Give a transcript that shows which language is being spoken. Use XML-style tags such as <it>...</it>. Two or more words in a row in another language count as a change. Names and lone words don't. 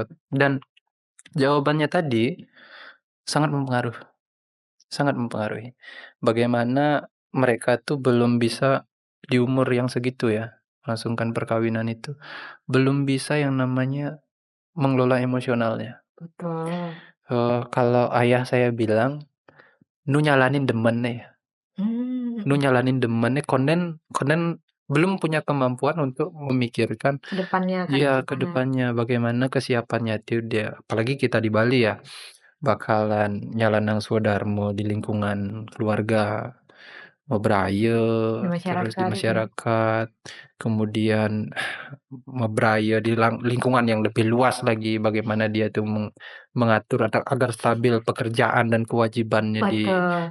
<id>Dan jawabannya tadi sangat mempengaruhi. Bagaimana mereka tuh belum bisa di umur yang segitu ya, melangsungkan perkawinan itu, belum bisa yang namanya mengelola emosionalnya. Betul. Kalau ayah saya bilang,</id> <ban>"Nu nyalanin demennya, nu nyalanin demennya, konden</ban> <id>belum punya kemampuan untuk memikirkan Kedepannya kan iya, gimana? ke depannya bagaimana kesiapannya itu dia. Apalagi kita di Bali ya, bakalan</id> <ban>nyalanang swadharma</ban> <id>di lingkungan keluarga, mebraye, Di terus di masyarakat. masyarakat, kemudian mebraye di lingkungan yang lebih luas lagi, bagaimana dia tuh mengatur agar stabil pekerjaan dan kewajibannya Betul.</id>